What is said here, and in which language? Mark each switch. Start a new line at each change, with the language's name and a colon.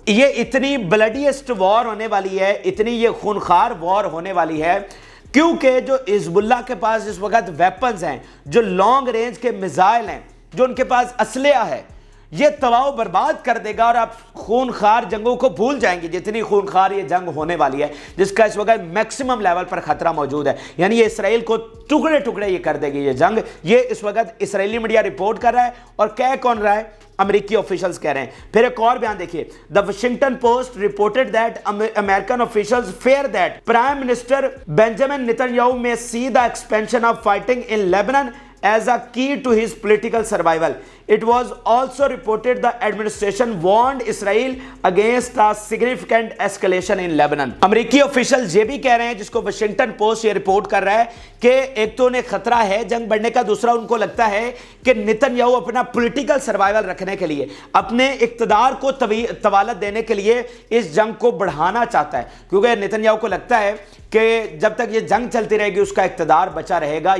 Urdu: یہ اتنی بلڈیسٹ وار ہونے والی ہے, اتنی یہ خونخوار وار ہونے والی ہے کیونکہ جو حزب اللہ کے پاس اس وقت ویپنز ہیں, جو لانگ رینج کے میزائل ہیں, جو ان کے پاس اسلحہ ہے, یہ تباہ و برباد کر دے گا اور آپ خونخوار جنگوں کو بھول جائیں گے جتنی خونخوار یہ جنگ ہونے والی ہے جس کا اس وقت میکسیمم لیول پر خطرہ موجود ہے. یعنی یہ اسرائیل کو ٹکڑے ٹکڑے یہ کر دے گی یہ جنگ. یہ اس وقت اسرائیلی میڈیا رپورٹ کر رہا ہے اور کہہ کون رہا ہے؟ امریکی آفیشلز کہہ رہے ہیں. پھر ایک اور بیان دیکھیے,
English: The Washington Post reported that American officials fear that Prime Minister Benjamin Netanyahu may see the expansion of fighting in Lebanon as a key to his political survival. It was also reported the administration warned Israel against a significant escalation in Lebanon.
Urdu: امریکی officials یہ بھی کہہ رہے ہیں, جس کو Washington post یہ report کر رہا ہے, کہ ایک تو انہیں خطرہ ہے جنگ بڑھنے کا, دوسرا ان کو لگتا ہے کہ نتن یاہو اپنا پولیٹیکل سروائیول رکھنے کے لیے, اپنے اقتدار کو طوالت دینے کے لیے اس جنگ کو بڑھانا چاہتا ہے, کیونکہ نتن یاہو کو لگتا ہے کہ جب تک یہ جنگ چلتی رہے گی اس کا اقتدار بچا رہے گا.